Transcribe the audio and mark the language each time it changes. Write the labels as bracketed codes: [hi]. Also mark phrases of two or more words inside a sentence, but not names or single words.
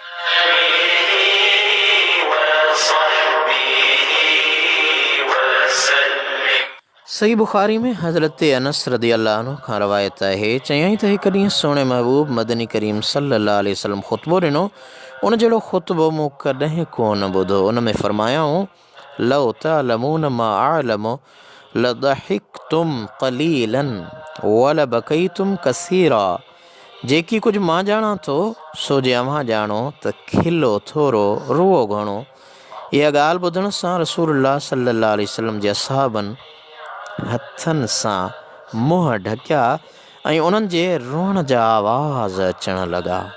[sd] सही बुखारी में हज़रत अनस [ar] رضي الله عنه [sd] खां रवायत आहे, चयाईं त हिकु ॾींहुं सोणे महबूब मदनी करीम [ar] صلى الله عليه وسلم [sd] ख़ुतबो ॾिनो। उन जहिड़ो ख़ुतबो मूं कॾहिं कोन ॿुधो। उन में फरमायाऊं, [ar] لو تعلمون ما أعلم لضحكتم قليلا ولبكيتم كثيرا. [sd] जेकी कुझु मां ॼाणां थो सो जे अव्हां ॼाणो त खिलो थोरो, रुओ घणो। इहा ॻाल्हि ॿुधण सां रसूलुल्लाह [ar] صلى الله عليه وسلم [sd] जे असहाबनि हथनि सां मुंहं ढकिया ऐं उन्हनि जे रोअण जा आवाज़ अचण लॻा।